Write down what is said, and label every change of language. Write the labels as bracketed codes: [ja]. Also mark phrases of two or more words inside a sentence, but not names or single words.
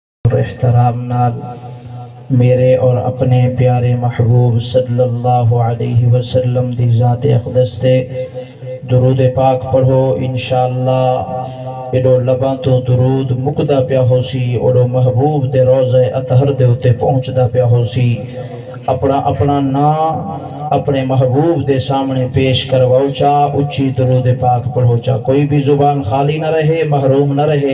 [pa] اور احترام نال میرے اور اپنے پیارے محبوب [ar] صلى الله عليه وسلم [pa] دی ذات اقدس تے درود پاک پڑھو. [skr] ان شاء اللہ ایڈو لباں تو درود مکدا پیا ہوسی، اوڈو محبوب دے روضے اطہر دے اتے پہنچدا پیا ہوسی. اپنا اپنا نام اپنے محبوب دے سامنے پیش کرواؤ چا، اچی درود پاک پڑھو چا، کوئی بھی زبان خالی نہ رہے، محروم نہ رہے.